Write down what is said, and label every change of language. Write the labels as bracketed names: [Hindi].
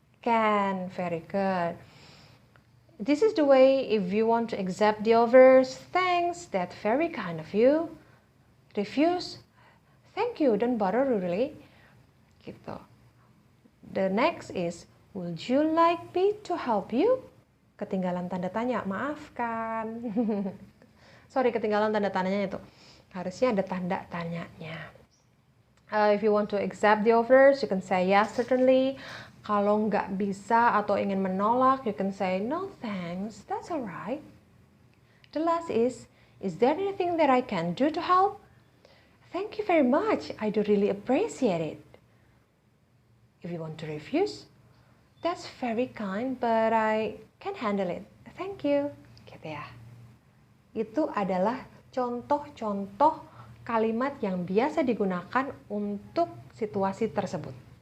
[English] Can, very good. This is the way if you want to accept the offers, thanks, that's very kind of you. Refuse, thank you, don't bother really. Gitu. The next is, would you like me to help you? [Indonesian] Ketinggalan tanda tanya, maafkan. Sorry, ketinggalan tanda tanyanya itu. Harusnya ada tanda tanyanya. [English] If you want to accept the offers, you can say yes, certainly. Kalau nggak bisa atau ingin menolak, you can say, no thanks, that's alright. The last is there anything that I can do to help? Thank you very much, I do really appreciate it. If you want to refuse, that's very kind, but I can handle it. Thank you. Gitu ya. [Indonesian] Itu adalah contoh-contoh kalimat yang biasa digunakan untuk situasi tersebut.